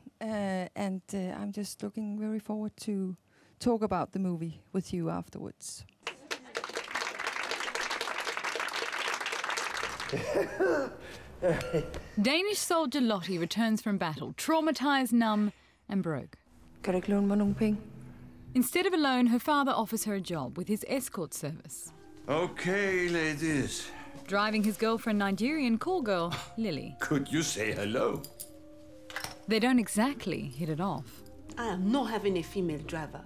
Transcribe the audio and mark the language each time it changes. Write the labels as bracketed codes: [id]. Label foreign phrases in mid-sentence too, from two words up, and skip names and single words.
[en] And I'm just looking very forward to talk about the movie with you afterwards. Danish soldier Lottie returns from battle, traumatized, numb, and broke. [da] Kan du ikke låne mig nogle penge? [en] Instead of a loan, her father offers her a job with his escort service. Okay, ladies. Driving his girlfriend Nigerian call girl, Lily. Could you say hello? They don't exactly hit it off. I am not having a female driver.